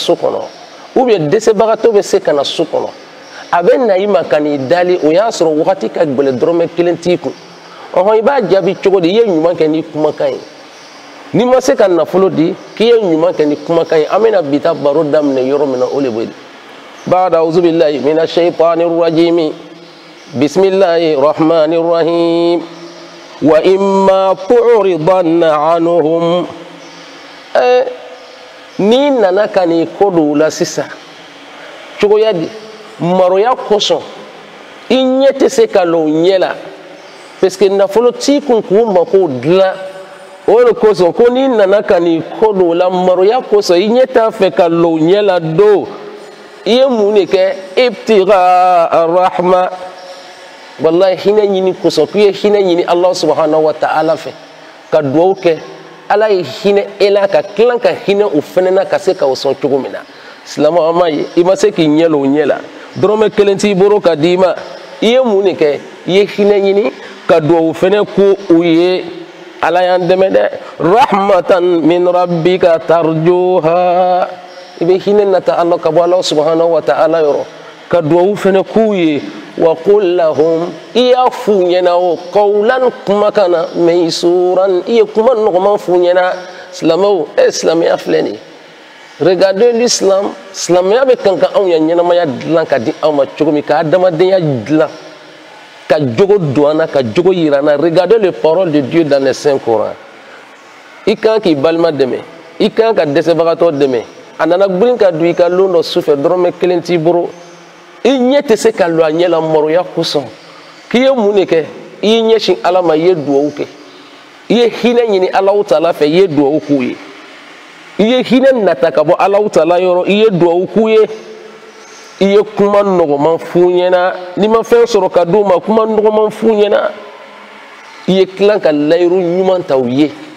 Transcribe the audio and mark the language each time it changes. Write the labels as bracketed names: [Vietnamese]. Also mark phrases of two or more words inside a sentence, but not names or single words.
[Bambara] so kɔnɔ ubiyɛn dɛsɛbagatɔ bɛ se ka na so kɔnɔ a bɛ na i ma ka n'i dali o y'a sɔrɔ wagati ka gɛlɛn dɔrɔmɛ kelen t'i kun ɔhɔn i b'a jaabi cogo di i ye ɲuman kɛ ni kumakan ye n'i ma se ka nafolo di k'i ye ɲuman kɛ ni kumakan ye an bɛna bi ta baro daminɛ yɔrɔ min na o de bɛ yen [Arabic] بعد أعوذ بالله من الشيطان الرجيم بسم الله الرحمن الرحيم وإما تعرضن عنهم [Bambara] ni nana ka n'i ko dɔw la sisan cogoya di maroya kosɔn i ɲɛ tɛ se ka lɔ ɲɛ la [French] parce que [Bambara] nafolo t'i kun k'u mako dilan o de kosɔn ko n'i nana ka n'i ko dɔw la maroya kosɔn i ɲɛ t'a fɛ ka lɔ ɲɛ la don i ye mun de kɛ [Arabic] ابتغاء رحمة والله [Bambara] hinɛ ɲini kosɔn k'i ye hinɛ ɲini [Arabic] الله سبحانه وتعالى [Bambara] fɛ ka duwawu kɛ Ala ye hinɛ e la ka tila ka hinɛ o fɛnɛ na ka se ka o sɔn cogo min na silamɛ an m'a ye i ma se k'i ɲɛ lɔ o ɲɛ la dɔrɔmɛ kelen t'i bolo ka d'i ma i ye mun de kɛ i ye hinɛ ɲini ka duwawu fɛnɛ ko u ye Ala y'an dɛmɛ dɛ [Arabic] رحمة من ربك ترجوها [Bambara] i bɛ hinɛ nata Allah ka bɔ [Arabic] الله سبحانه وتعالى [Bambara] yɔrɔ ka duwawu fɛnɛ k'u ye [Arabic] وقل لهم [Bambara] i y'a f'u ɲɛna o qawlan kumakan na maysuran i ye kuma nɔgɔman f'u ɲɛna silamɛw silamɛya filɛ nin ye [French] regardez l'islam [Bambara] silamɛya bɛ kan ka anw ya ɲɛnamaya dilan ka di anw ma cogo min ka adamadenya dilan ka jogo don an na ka jogo yira an na [French] regardez les paroles de Dieu dans le Saint Coran [Bambara] i kan k'i balima dɛmɛ i kan ka dɛsɛbagatɔ dɛmɛ a nana girin ka don i ka lon dɔ sufɛ dɔrɔmɛ kelen t'i bolo i ɲɛ tɛ se ka lɔ a ɲɛ la maroya kosɔn k'i ye mun de kɛ i y'i ɲɛsin Ala ma i ye duwawu kɛ iye hinɛ ɲini [Arabic] الله تعالى [Bambara] fɛ iye duwawu k'u ye iye hinɛ nata ka bɔ [Arabic] الله تعالى [Bambara] yɔrɔ iye duwawu k'u ye iye kuma nɔgɔman f'u ɲɛna ni ma fɛn sɔrɔ ka d'u ma kuma nɔgɔman f'u ɲɛna iye tilan ka layiru ɲuman ta u ye